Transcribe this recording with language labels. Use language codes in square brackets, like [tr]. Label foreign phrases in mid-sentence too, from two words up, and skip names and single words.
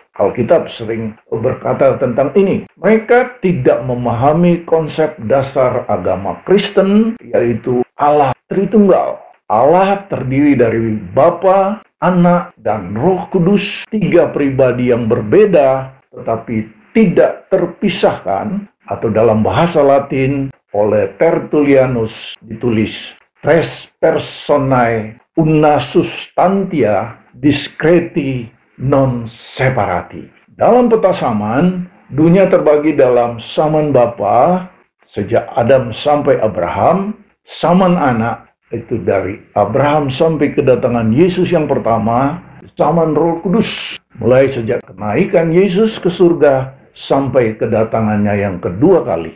[id] Alkitab sering berkata tentang ini. Mereka tidak memahami konsep dasar agama Kristen, yaitu Allah Tritunggal. Allah terdiri dari Bapa, Anak, dan Roh Kudus, tiga pribadi yang berbeda, tetapi tidak terpisahkan, atau dalam bahasa Latin oleh Tertullianus ditulis [la] Tres personae una substantia discreti non separati. [id] Dalam peta zaman, dunia terbagi dalam zaman Bapa sejak Adam sampai Abraham, zaman Anak itu dari Abraham sampai kedatangan Yesus yang pertama, zaman Roh Kudus mulai sejak kenaikan Yesus ke surga sampai kedatangannya yang kedua kali.